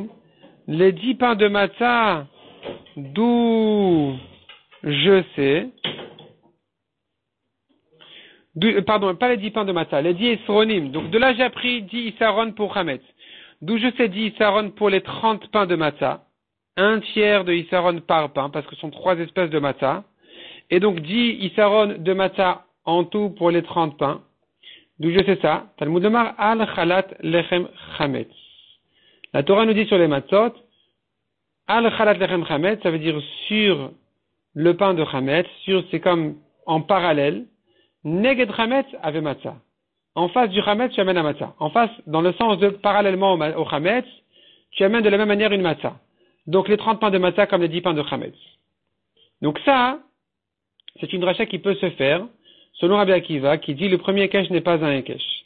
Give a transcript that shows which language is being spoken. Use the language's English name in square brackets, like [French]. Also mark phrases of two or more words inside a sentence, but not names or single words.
[French] Les 10 pains de Matzah, d'où je sais, pardon, pas les 10 pains de Matzah, les 10 Esronim. Donc de là, j'ai appris 10 Issaron pour Chametz. D'où je sais 10 Issaron pour les 30 pains de Matzah. Un tiers de Issaron par pain, parce que ce sont 3 espèces de Matzah. Et donc 10 Issaron de Matzah en tout pour les 30 pains. D'où je sais ça? [Hebrew] תלמוד לומר על חלות לחם חמץ. [French] La Torah nous dit sur les matzot, [Hebrew] על חלות לחם חמץ, [French] ça veut dire sur le pain de chametz, c'est comme en parallèle. [Hebrew] נגד חמץ הבא מצה. [French] En face du chametz, tu amènes la matzah. En face, dans le sens de parallèlement au chametz, tu amènes de la même manière une matzah. Donc les 30 pains de matzah comme les 10 pains de chametz. Donc ça, c'est une dracha qui peut se faire, selon Rabbi Akiva, qui dit le premier Ekesh n'est pas un Ekesh.